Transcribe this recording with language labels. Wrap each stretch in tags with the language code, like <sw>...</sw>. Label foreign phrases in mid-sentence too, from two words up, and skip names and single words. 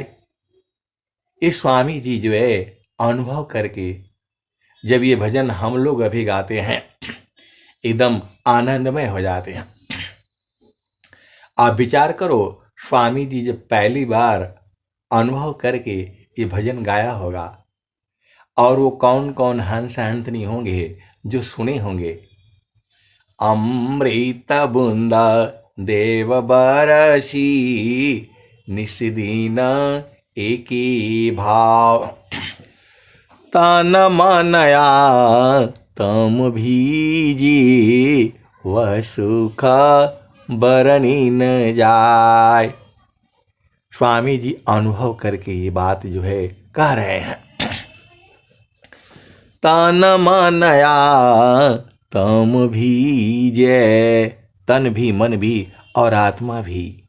<hi>इस स्वामी जी जो है अनुभव करके, जब ये भजन हम लोग अभी गाते हैं, एकदम आनंदमय हो जाते हैं। आप विचार करो, स्वामी जी जब पहली बार अनुभव करके ये भजन गाया होगा, और वो कौन कौन हंस हंसनी होंगे जो सुने होंगे। अमृत बूंदा देव बरसी, निस्दीन एकी भाव। तन मनया तम भीजी, वह सुख बरनी न जाय। स्वामी जी अनुभव करके ये बात जो है कह रहे हैं। तन मनया तम भीजे, तन भी, मन भी और आत्मा भी।</hi>